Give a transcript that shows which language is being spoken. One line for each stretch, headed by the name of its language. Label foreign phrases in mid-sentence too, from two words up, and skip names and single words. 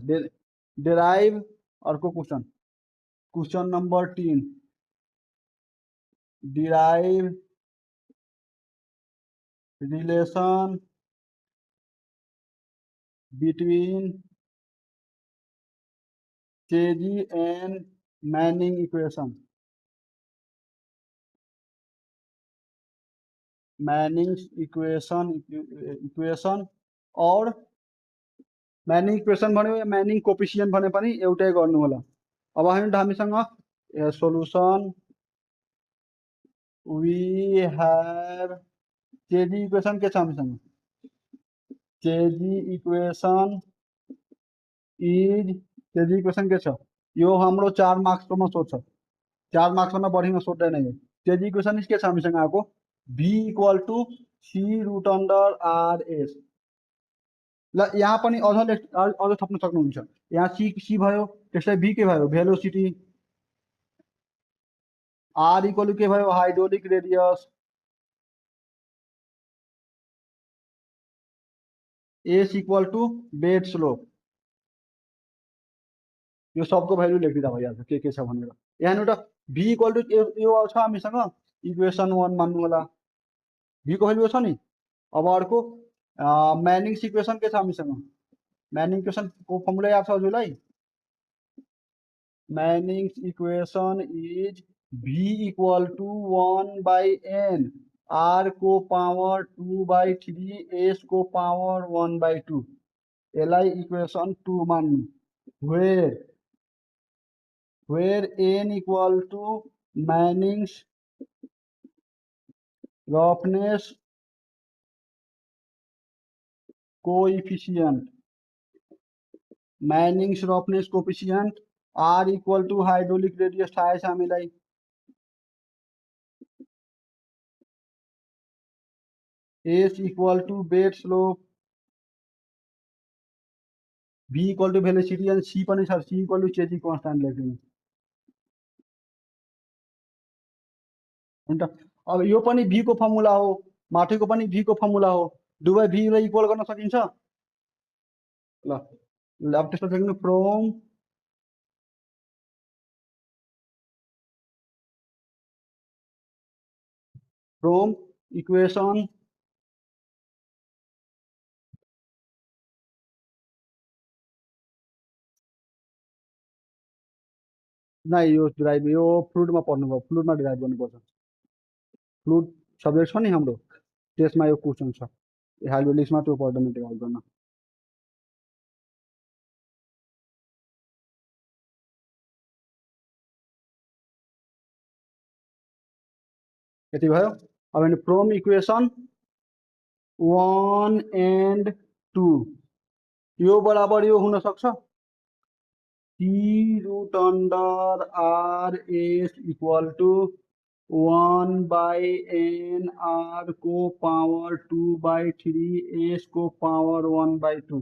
English: डेराइभ अर्को question, question number 3, derive relation between Chezy and Manning equation. Manning equation
Nepali: और
English: Manning equation
Nepali: भन्यो या
English: Manning coefficient
Nepali: भने पनि एउटै गर्नु होला। अब हामीसँग
English: solution we have Chezy equation
Nepali: के छ हामीसँग,
English: Chezy equation
Nepali: के छ यो हाम्रो 4 मार्क्समा सोध्छ, 4 मार्क्समा बढीमा सोध्दैन यो।
English: Chezy equation
Nepali: के छ हामीसँग आएको,
English: v equal to c root under R S.
Nepali: ल यहाँ पनि अझ थप्न सक्नुहुन्छ। यहाँ c भयो, त्यसलाई v के भयो भेलोसिटी,
English: r equal to
Nepali: के भयो
English: hydraulic radius, s equal to bed slope.
Nepali: यो सबको भ्यालु लेखिदिँदा भइहाल्छ के छ भनेर। यहाँ एउटा
English: v equal to
Nepali: यो छ हामीसँग इक्वेसन 1 मान्नु होला, v को भ्यालु छ नि। अब अर्को
English: Manning equation
Nepali: के छ हामीसँग,
English: Manning equation
Nepali: को फर्मुला याद छ हजुरलाई,
English: Manning equation is v equal to 1/n r
Nepali: को
English: power 2/3 s
Nepali: को पावर 1/2। यसलाई इक्वेशन 2 मान्नु,
English: where n equal to Manning's roughness coefficient, Manning's roughness coefficient, r equal to hydraulic radius
Nepali: थाहा छ हामीलाई,
English: s equal to bed slope, v equal to velocity
Nepali: अनि c पनि छ,
English: c equal to Chezy constant
Nepali: लेख्दिनु। हुन्छ, अब यो पनि v को फर्मुला हो, माथिको पनि v को फर्मुला हो, दुवै v लाई इक्वल गर्न सकिन्छ। ल अब त्यसमा लेख्नु
English: from equation
Nepali: नहीं यो डिराइभ यो फ्लुइडमा पढ्नुभयो, फ्लुइडमा डिराइभ गर्नुपर्छ।
English: fluid subject
Nepali: छ नि हाम्रो, त्यसमा यो क्वेसन छ, हाइड्रोलिक्समा त्यो पर्दैन डिराइभ गर्न। यति भयो। अब हेर्नु
English: from equation 1 and 2
Nepali: यो बराबर यो हुन सक्छ
English: c root under R S equal to 1/n r
Nepali: को
English: power 2/3 s
Nepali: को पावर 1/2।